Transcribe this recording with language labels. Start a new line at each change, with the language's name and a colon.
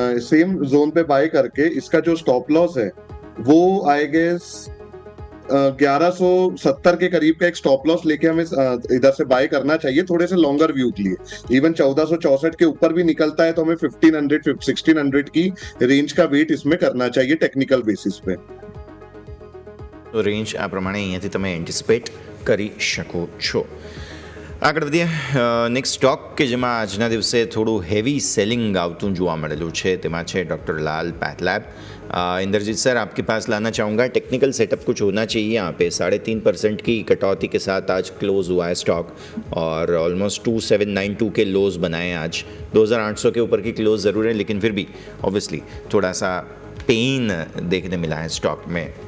Hindi: Same zone पे bye करके इसका जो स्टॉप लॉस है वो आई गेस 1170 के करीब का एक स्टॉप लॉस लेके हमें इधर से बाय करना चाहिए थोड़े से लॉन्गर व्यू के लिए. इवन 1464 के ऊपर भी निकलता है तो हमें 1500 1600 की रेंज का वेट इसमें करना चाहिए टेक्निकल बेसिस पे.
Gujarati: તો રેન્જ આ પ્રમાણે અહીંયાથી તમે એન્ટિસિપેટ કરી શકો છો. આગળ વધીએ નેક્સ્ટ સ્ટોક કે જેમાં આજના દિવસે થોડું હેવી સેલિંગ આવતું જોવા મળેલું છે તેમાં છે
Hindi: डॉक्टर लाल पैथलैब। इंद्रजीत सर आपके पास लाना चाहूँगा, टेक्निकल सेटअप कुछ होना चाहिए यहाँ पे। 3.5% की कटौती के साथ आज क्लोज हुआ है स्टॉक और ऑलमोस्ट 2792 के लोज बनाए आज। 2800 के ऊपर की क्लोज ज़रूर है लेकिन फिर भी ऑब्वियसली थोड़ा सा पेन देखने मिला है स्टॉक में।